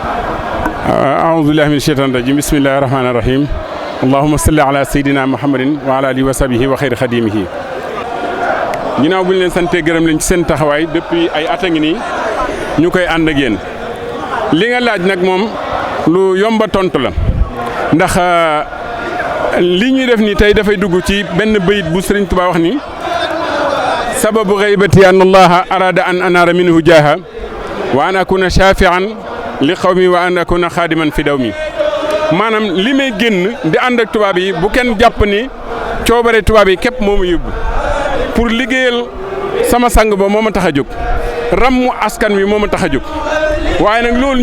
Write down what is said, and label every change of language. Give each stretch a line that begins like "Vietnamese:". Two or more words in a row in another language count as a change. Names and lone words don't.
Arabic: أعوذ بالله من الشيطان الرجيم بسم الله الرحمن الرحيم اللهم صل على سيدنا محمد وعلى آله وصحبه وخير خادمه.
Wolof: ginnaaw bu ñu leen santee gërëm leen ci seen taxawaay depuis ay at a ngi nii ñu koy ànd ak yéen li nga laaj nag moom lu yomba tontu la ndax li ñuy def nii tey dafay dugg ci benn bayit bu Sëriñ Tuubaa wax ni
Arabic: سبب غيبتي أن الله أراد أن أنال منه جاها وأن أكون شافعا لقومي وأن أكون خادما في الدوام
Wolof: maanaam li may génn di ànd ak tubaab yi bu kenn jàpp ni coobare tubaab yi képp moo ma yóbbu pour liggéeyal sama sang ba moo ma tax a jóg rammu askan wi moo ma tax a jóg waaye nag loolu